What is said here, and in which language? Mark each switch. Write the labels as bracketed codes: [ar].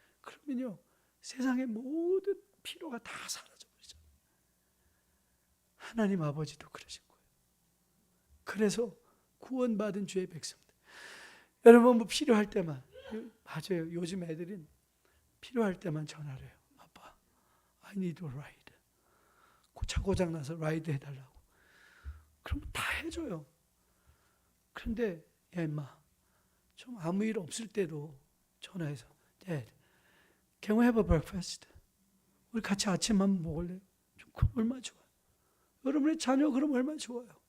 [ko] 그러면요, 세상의 모든 피로가 다 사라져 버리잖아요. 하나님 아버지도 그러신 거예요. 그래서 구원받은 주의 백성들, 여러분 필요할 때만, 맞아요. 요즘 애들은 필요할 때만 전화를 해요. [en] 아빠, I need a ride. [ko] 차 고장 나서 라이드 해달라고. 그럼 다 해줘요. 그런데 야 임마, 좀 아무 일 없을 때도 전화해서 [en] Dad, can we have a breakfast? [ko] 우리 같이 아침 한번 먹을래요? 그럼 얼마나 좋아요. 여러분의 자녀 그럼 얼마나 좋아요.